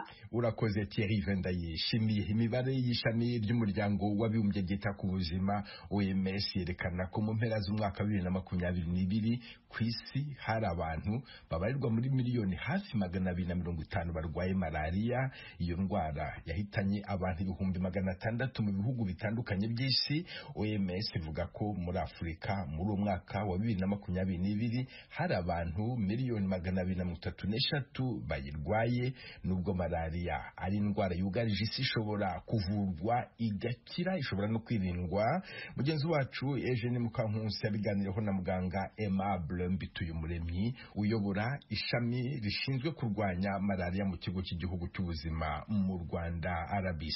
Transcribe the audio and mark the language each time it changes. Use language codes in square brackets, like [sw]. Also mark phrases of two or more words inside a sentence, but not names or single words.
[rw] Urakoze Thierry Vendayishimiye. Imibare y'ishami ry'umuryango w'abibumbye ryita ku buzima OMS yerekana ko mu mpera z'umwaka wa 2022 ku isi hari abantu babarirwa muri miliyoni hafi 250 barwaye malaria. Iyo ndwara yahitanye abantu 600,000 mu bihugu bitandukanye by'isi. OMS ivuga ko muri Afrika muri umwaka wa 2022 hari abantu miliyoni 233 bayirwaye. Nubwo malaria ari indwara yugarije isi ishobora kuvurwa igakira, ishobora no kwirindwa. Mugenzi wacu Eugene Mukankusi yabiganiraho na muganga Aimable Mbituyumuremyi uyobora ishami rishinzwe kurwanya malaria mu kigo cy'igihugu cy'ubuzima mu Rwanda RBC.